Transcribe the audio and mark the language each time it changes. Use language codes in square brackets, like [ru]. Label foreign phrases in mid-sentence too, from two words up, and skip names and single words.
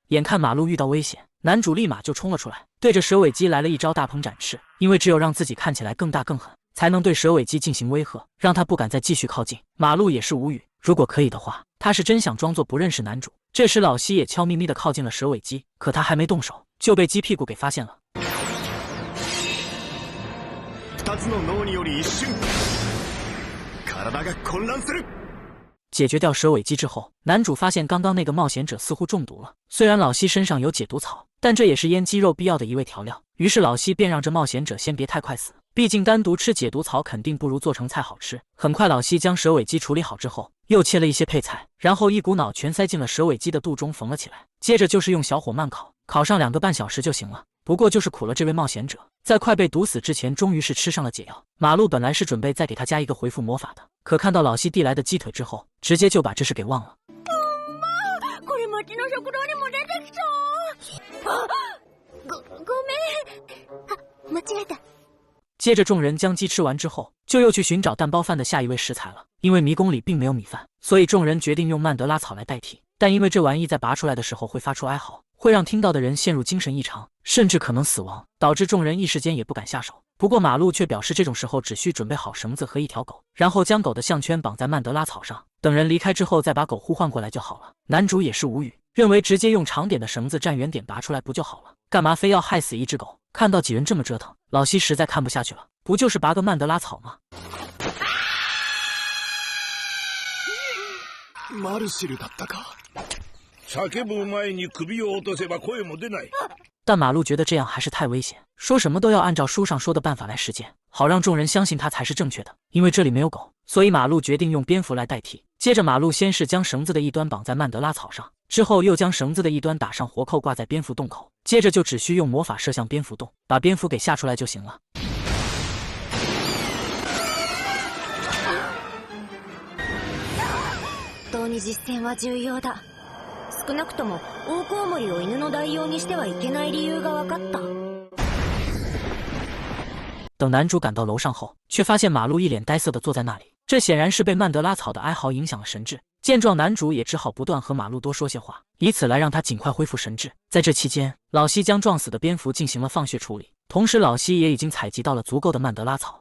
[zh] 眼看马路遇到危险，男主立马就冲了出来，对着蛇尾鸡来了一招大鹏展翅。因为只有让自己看起来更大更狠，才能对蛇尾鸡进行威吓，让他不敢再继续靠近。马路也是无语，如果可以的话，他是真想装作不认识男主。这时老西也悄咪咪地靠近了蛇尾鸡，可他还没动手，就被鸡屁股给发现了。 [ja] 2 つの脳により一瞬体が混乱する。 [zh] 解决掉蛇尾鸡之后，男主发现刚刚那个冒险者似乎中毒了。虽然老西身上有解毒草，但这也是腌鸡肉必要的一味调料。于是老西便让这冒险者先别太快死，毕竟单独吃解毒草肯定不如做成菜好吃。很快老西将蛇尾鸡处理好之后，又切了一些配菜，然后一股脑全塞进了蛇尾鸡的肚中缝了起来。接着就是用小火慢烤，烤上2个半小时就行了。不过就是苦了这位冒险者，在快被毒死之前终于是吃上了解药。马路本来是准备再给他加一个回复魔法的，可看到老西递来的鸡腿之后，直接就把这事给忘了。 [ja] これ町の食堂にも出てきた。ごめん。間違えた。 [zh] 接着众人将鸡吃完之后，就又去寻找蛋包饭的下一位食材了。因为迷宫里并没有米饭，所以众人决定用曼德拉草来代替。但因为这玩意在拔出来的时候会发出哀嚎，会让听到的人陷入精神异常，甚至可能死亡，导致众人一时间也不敢下手。不过马路却表示这种时候只需准备好绳子和一条狗，然后将狗的项圈绑在曼德拉草上，等人离开之后再把狗呼唤过来就好了。男主也是无语，认为直接用长点的绳子站远点拔出来不就好了，干嘛非要害死一只狗？看到几人这么折腾，老西实在看不下去了，不就是拔个曼德拉草吗？ [ja] マルシルだったか。叫ぶ前に首を落とせば声も出ない。 [zh] 但马路觉得这样还是太危险，说什么都要按照书上说的办法来实践，好让众人相信他才是正确的。因为这里没有狗，所以马路决定用蝙蝠来代替。接着马路先是将绳子的一端绑在曼德拉草上，之后又将绳子的一端打上活扣挂在蝙蝠洞口，接着就只需用魔法射向蝙蝠洞，把蝙蝠给吓出来就行了。 [ja] 本当に実践は重要だ。少なくとも大コウモリを犬の代用にしてはいけない理由が分かった。 [zh] 等男主赶到楼上后，却发现马路一脸呆涩地坐在那里，这显然是被曼德拉草的哀嚎影响了神智。见状，男主也只好不断和马路多说些话，以此来让他尽快恢复神智。在这期间，老西将撞死的蝙蝠进行了放血处理，同时老西也已经采集到了足够的曼德拉草。